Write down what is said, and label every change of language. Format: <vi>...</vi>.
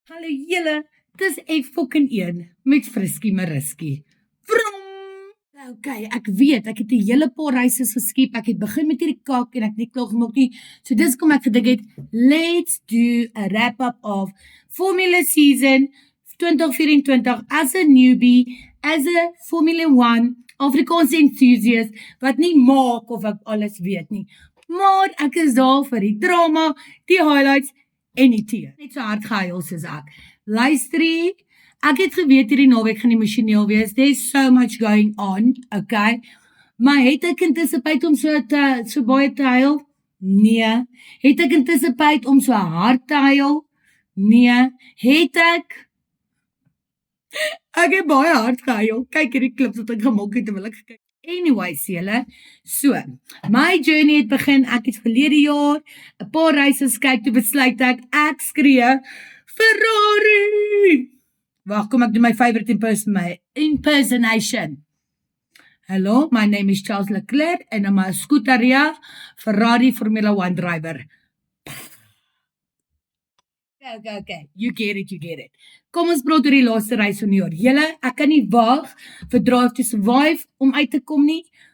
<af>Hallo julle, dis fucking een met Friskie Mariski. Vroom! Okay, ek weet, ek het 'n hele paar reise geskep. Ek het begin met hierdie kak en ek het nie klaar gemaak nie. So dis kom ek gedink het, let's do a wrap up of Formula Season 2024 as a newbie, as a Formula 1 Afrikaans enthusiast, wat nie maak of ek alles weet nie. Maar ek is daar vir die drama, die highlights en die tee. Net so hard gehuil soos ek. Luisterie, ek het geweet hierdie naweek gaan emosioneel wees.</af> <en>There's so much going on, okay?</en> <af>Maar het ek anticipate om so baie te huil? Nee. Het ek anticipate om so hard te huil? Nee. Het ek het baie hard gehuil. Kyk hierdie klips wat ek gemaak het terwyl ek gekyk. Anyways, julle, so, my journey het begin, ek het verlede jaar 'n paar reise gekyk, toe besluit ek skree, Ferrari! Wag, kom ek doen my favorite impersonation.</af> <en>Hello, my name is Charles Leclerc and I'm a Scuderia Ferrari Formula 1 driver. Okay, you get it.</en> <af>Kom ons praat oor die laaste reis van die jaar. Julle, ek kan nie wag vir Drive to Survive om uit te kom nie.</af>